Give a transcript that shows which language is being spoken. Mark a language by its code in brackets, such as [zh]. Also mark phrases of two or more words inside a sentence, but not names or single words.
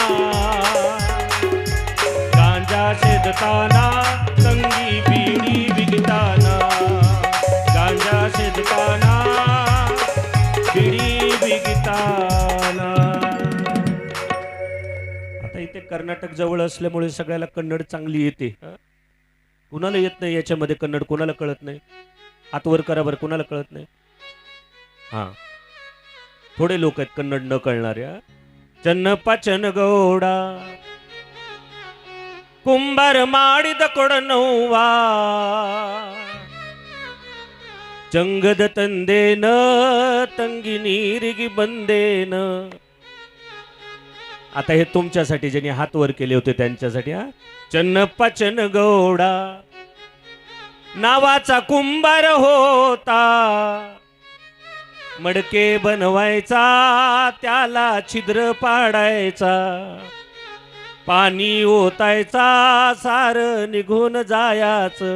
[kn] ಗಾಂಜಾ ಸೇದತಾನ ತಂಗಿ ಬೀಡಿ ಬಿಗಿತಾನ ಗಾಂಜಾ ಸೇದತಾನ ಬೀಡಿ ಬಿಗಿತಾನ. [mr] आता इथे कर्नाटक जवळ असल्यामुळे सगळ्याला कन्नड चांगली येते. कुणाला येत नाही याच्यामध्ये कन्नड, कोणाला कळत नाही. हात वर करा बरं, कोणाला कळत नाही. हा, थोडे लोक आहेत कन्नड न कळणाऱ्या. [kn] चन्नप्पा चनगौडा ಕುಂಬಾರ ಮಾಡಿದ ಕೊಡನವ್ವಾ ಚಂಗದ ತಂದೇನ ತಂगी ನೀರಿಗೆ ಬಂದೇನ. [mr] आता हे तुमच्यासाठी ज्यांनी हात वर केले होते त्यांच्यासाठी. हा, चन्नप्पा चनगौडा नावाचा कुंभार होता, मडके बनवायचा त्याला छिद्र पाडायचा, पाणी ओतायचा सार निघून जायाचं.